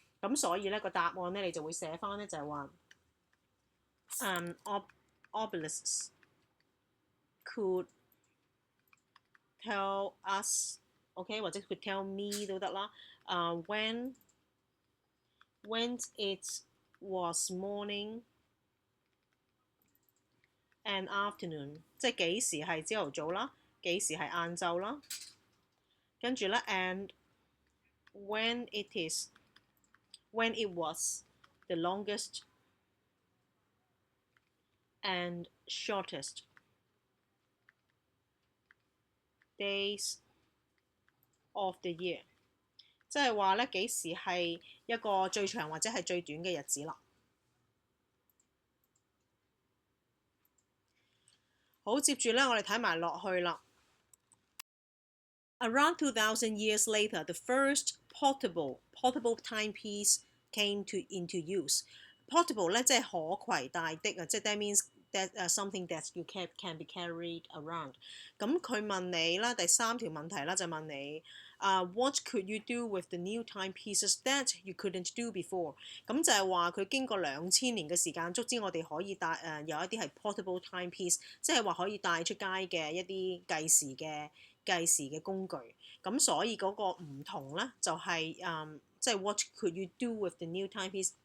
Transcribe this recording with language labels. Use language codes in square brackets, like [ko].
[yue] 咁所以咧個答案咧你就會寫翻咧就係話 [en] obelisks could tell us， [yue] OK 或者 [en] could tell me [yue] 都得啦。 [en] when it was morning and afternoon， [yue] 即係幾時係朝頭早啦，幾時係晏晝啦。跟住咧 [en] and when it was the longest and shortest days of the year， [yue] 即係話咧幾時係一個最長或者係最短嘅日子啦。好，接住咧我哋睇埋落去啦。 [en] Around 2000 years later, the first portable timepiece came into use. [yue] Portable 咧即係可攜帶的啊，即係 [en] that means that something that you can be carried around。 [yue] 咁佢問你啦，第3條問題啦就問你 [en] what could you do with the new timepieces that you couldn't do before？ [yue] 咁就係話佢經過2000年嘅時間，足之我哋可以帶有一啲係 portable timepiece， 即係話可以帶出街嘅一啲計時嘅計時嘅工具。咁所以嗰個唔同咧就係即係 [en] what could you do with the new timepiece？